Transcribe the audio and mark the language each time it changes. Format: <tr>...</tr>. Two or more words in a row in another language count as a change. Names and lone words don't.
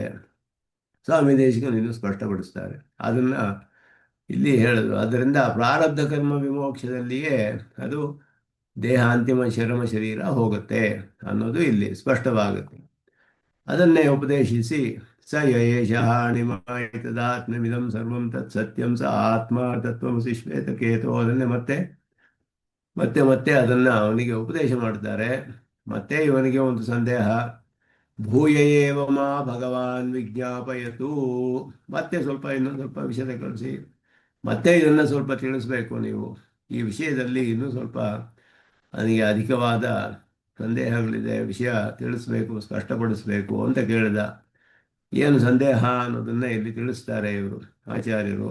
<kn>ಸ್ವಾಮಿ ದೇಶಿಕನು ಇನ್ನೂ ಸ್ಪಷ್ಟಪಡಿಸ್ತಾರೆ. ಅದನ್ನು ಇಲ್ಲಿ ಹೇಳಿದ್ರು. ಆದ್ದರಿಂದ ಪ್ರಾರಬ್ಧ ಕರ್ಮ ವಿಮೋಕ್ಷದಲ್ಲಿಯೇ ಅದು ದೇಹ ಅಂತಿಮ ಚರ್ಮ ಶರೀರ ಹೋಗುತ್ತೆ ಅನ್ನೋದು ಇಲ್ಲಿ ಸ್ಪಷ್ಟವಾಗುತ್ತೆ. ಅದನ್ನೇ ಉಪದೇಶಿಸಿ</kn> <sa>ಸ ಯೇಷಃ ನಿಮಾಯತದಾತ್ಮವಿದಂ ಸರ್ವಂ ತತ್ ಸತ್ಯಂ ಸ ಆತ್ಮ ತತ್ವಮಸಿ ಶ್ವೇತಕೇತು.</sa> <kn>ಅದನ್ನೇ ಮತ್ತೆ ಮತ್ತೆ ಮತ್ತೆ ಅದನ್ನು ಅವನಿಗೆ ಉಪದೇಶ ಮಾಡ್ತಾರೆ. ಮತ್ತೆ ಇವನಿಗೆ ಒಂದು ಸಂದೇಹ,</kn> <sa>ಭೂಯ ಏವ ಮಾ ಭಗವಾನ್ ವಿಜ್ಞಾಪಯತು.</sa> <kn>ಮತ್ತೆ ಸ್ವಲ್ಪ ಇನ್ನೊಂದು ಸ್ವಲ್ಪ ವಿಷಯ ಕಳಿಸಿ, ಮತ್ತೆ ಇದನ್ನು ಸ್ವಲ್ಪ ತಿಳಿಸ್ಬೇಕು ನೀವು. ಈ ವಿಷಯದಲ್ಲಿ ಇನ್ನೂ ಸ್ವಲ್ಪ ನನಗೆ ಅಧಿಕವಾದ ಸಂದೇಹಗಳಿದೆ, ವಿಷಯ ತಿಳಿಸ್ಬೇಕು, ಸ್ಪಷ್ಟಪಡಿಸ್ಬೇಕು ಅಂತ ಕೇಳಿದ. ಏನು ಸಂದೇಹ ಅನ್ನೋದನ್ನು ಇಲ್ಲಿ ತಿಳಿಸ್ತಾರೆ ಇವರು ಆಚಾರ್ಯರು.</kn>